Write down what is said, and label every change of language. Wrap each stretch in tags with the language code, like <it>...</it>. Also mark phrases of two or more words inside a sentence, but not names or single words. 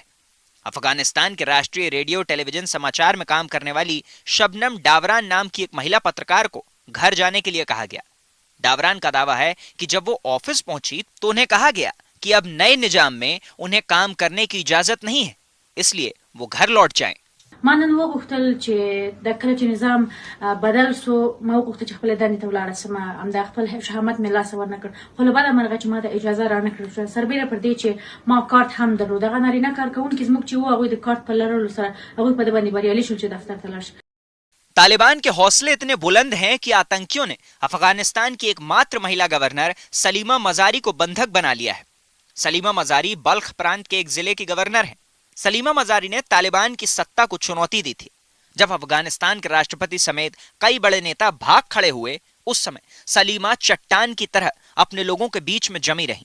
<hi>अफगानिस्तान के राष्ट्रीय रेडियो टेलीविजन समाचार में काम करने वाली शबनम डावरान नाम की एक महिला पत्रकार को घर जाने के लिए कहा गया। डावरान का दावा है कि जब वो ऑफिस पहुंची तो उन्हें कहा गया कि अब नए निजाम में उन्हें काम करने की इजाजत नहीं है, इसलिए वो घर लौट जाएं।</hi> <ps>ما نن وغوښتل چې د کله چې نظام بدل سو ما وغوښتل چې خپل دندې ته ولاړ سم همدا خپل شهامت مې لاس ورنکړ خو له بده مرغه چې ما ته اجازه رانکړل سربېره پر دې چې ما کارت هم درلود هغه نارینه کارکونکي زموږ چې وو هغوی د کارت په لرلو سره هغوی په دې باندې بریالي شول چې دفتر ته لاړ شي।</ps> <hi>तालिबान के हौसले इतने बुलंद हैं कि आतंकियों ने अफगानिस्तान की एकमात्र महिला गवर्नर सलीमा मजारी को बंधक बना लिया है। सलीमा मजारी बल्ख प्रांत के एक जिले की गवर्नर हैं। सलीमा मजारी ने तालिबान की सत्ता को चुनौती दी थी। जब अफगानिस्तान के राष्ट्रपति समेत कई बड़े नेता भाग खड़े हुए उस समय सलीमा चट्टान की तरह अपने लोगों के बीच में जमी रही।</hi>